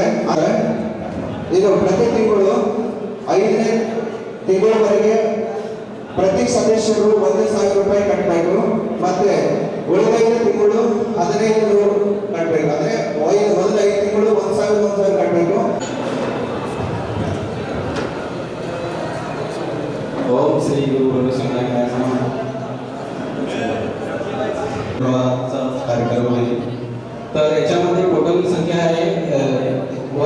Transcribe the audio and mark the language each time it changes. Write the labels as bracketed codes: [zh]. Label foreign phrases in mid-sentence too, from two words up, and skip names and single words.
[kn] ಆದರೆ ಇದು ಪ್ರತಿ ತಿಂಗಳು 5ನೇ ತಿಂಗಳವರೆಗೆ ಪ್ರತಿ ಸದಸ್ಯರು 1,000 ರೂಪಾಯಿ ಕಟ್ಟಬೇಕು. ಮತ್ತೆ ಉಳಿದೈದು ತಿಂಗಳು 15 ಕಟ್ಟಬೇಕು. ಅಂದರೆ ಮೊದಲ 5 ತಿಂಗಳು 1,000 ಕಟ್ಟಬೇಕು. [mr] ओम श्री गुरु गोविंद कार्यक्रम आहे. तर याच्यामध्ये टोटल संख्या आहे